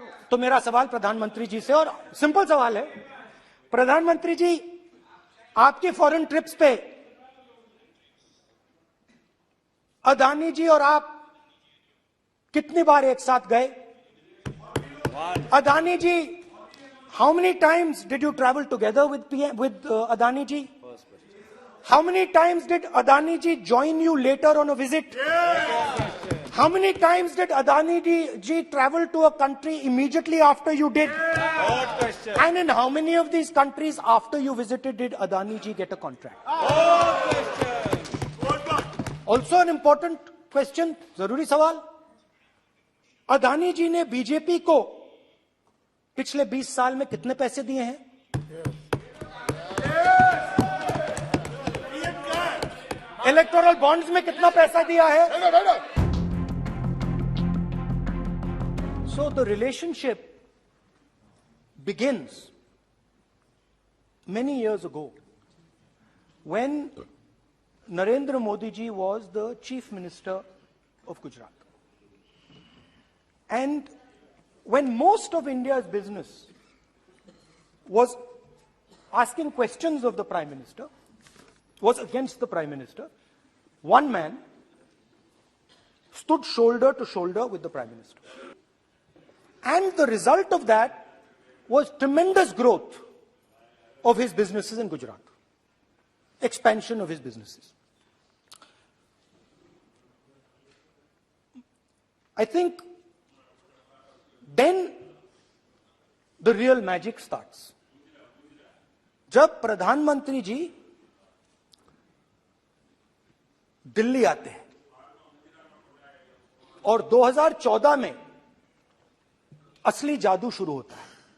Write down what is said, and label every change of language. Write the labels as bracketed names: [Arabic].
[Hindi] तो मेरा सवाल प्रधानमंत्री जी से, और सिंपल सवाल है, प्रधानमंत्री जी आपकी फॉरेन ट्रिप्स पे अदानी जी और आप कितनी बार एक साथ गए? [English] Adani ji, how many times did you travel together with Adani ji? How many times did Adani ji join you later on a visit? How many times did Adani ji travel to a country immediately after you did? And in how many of these countries after you visited did Adani ji get a contract? Also an important question, [Hindi] जरूरी सवाल, अदानी जी ने BJP को पिछले 20 साल में कितने पैसे दिए हैं? इलेक्टोरल बॉन्ड्स में कितना पैसा दिया है? [English] So the relationship begins many years ago when Narendra Modi ji was the chief minister of Gujarat, and when most of India's business was asking questions of the Prime Minister, was against the Prime Minister, one man stood shoulder to shoulder with the Prime Minister. And the result of that was tremendous growth of his businesses in Gujarat, expansion of his businesses. I think then the real magic starts. [Hindi] जब प्रधानमंत्री जी दिल्ली आते हैं और 2014 में असली जादू शुरू होता है।